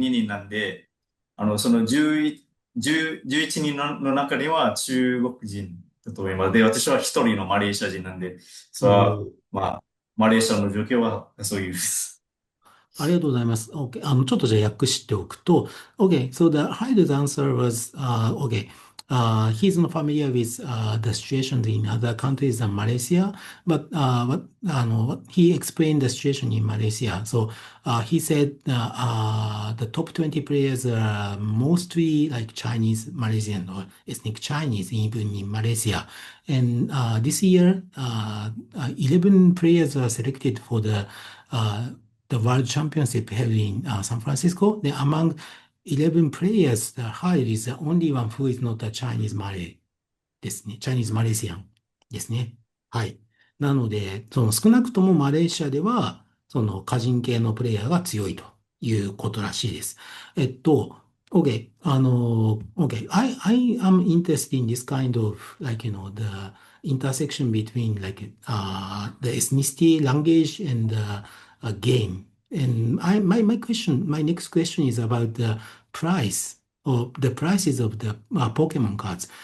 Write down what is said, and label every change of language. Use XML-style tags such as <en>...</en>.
<ja>人なんで、その11人の中には中国人だと思います。で、私は一人のマレーシア人なんで、それは、おー。まあ、マレーシアの状況はそういうです。ありがとうございます。 OK。ちょっとじゃあ訳しておくと、OK。</ja> <en>So the Hyde's answer was, OK. He's not familiar with the situation in other countries than Malaysia, but what he explained the situation in Malaysia. So he said the top 20 players are mostly like Chinese, Malaysian, or ethnic Chinese, even in Malaysia. And this year, 11 players are selected for uh, the World Championship held in San Francisco. Then among 11 players, the Hyde is the only one who is not a Chinese Malay</en> <ja>ですね。チャイニーズマレーシアンですね。はい。なので、少なくともマレーシアでは、その華人系のプレイヤーが強いということらしいです。</ja> <en>OK。 OK。 I am interested in this kind of, like, the intersection between, like, the ethnicity, language, and game. And my next question is about the price or the prices of the Pokemon cards.</en>